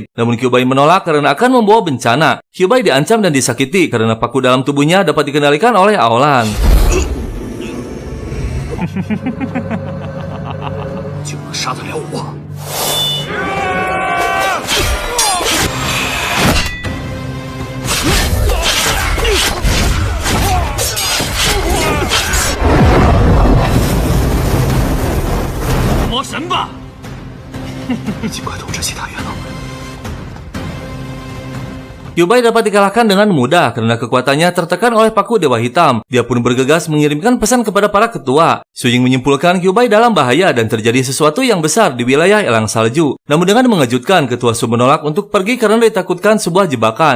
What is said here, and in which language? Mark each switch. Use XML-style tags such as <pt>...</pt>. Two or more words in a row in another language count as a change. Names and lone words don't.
<id>Namun Kyubei menolak karena akan membawa bencana. Kyubei diancam dan disakiti karena paku dalam tubuhnya dapat dikendalikan oleh Aolan.</id> <zh>就能杀得了我？魔神吧！尽快通知其他元老。</zh> <id>Kyubei dapat dikalahkan dengan mudah karena kekuatannya tertekan oleh paku Dewa Hitam. Dia pun bergegas mengirimkan pesan kepada para ketua. Su Ying menyimpulkan Kyubei dalam bahaya dan terjadi sesuatu yang besar di wilayah Elang Salju. Namun dengan mengejutkan, ketua Su menolak untuk pergi karena ditakutkan sebuah jebakan.</id>